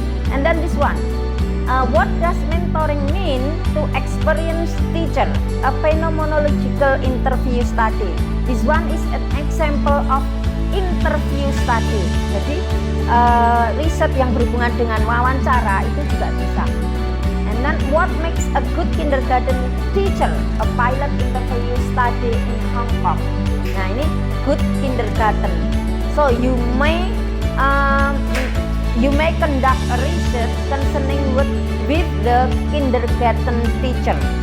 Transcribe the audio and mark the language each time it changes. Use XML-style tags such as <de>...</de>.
<en>And then this one, what does mentoring mean to experienced teacher? A phenomenological interview study. This one is an example of interview study.</en> <id>Jadi riset yang berhubungan dengan wawancara itu juga bisa.</id> <en>And then what makes a good kindergarten teacher? A pilot interview study in Hong Kong. Nah, ini good kindergarten. So you may conduct a research concerning with the kindergarten teacher.</en>